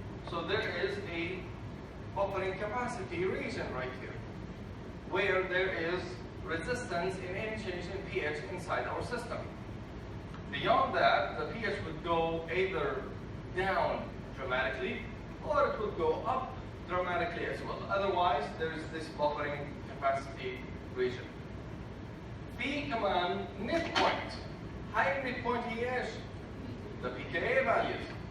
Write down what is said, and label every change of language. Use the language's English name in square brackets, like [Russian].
[English] So there is a buffering capacity region right here, where there is resistance in any change in pH inside our system. Beyond that, the pH would go either down dramatically or it would go up dramatically as well. Otherwise, there is this buffering capacity region. [Arabic] في كمان midpoint. هاي midpoint هي ايش؟ [English] The pKa values.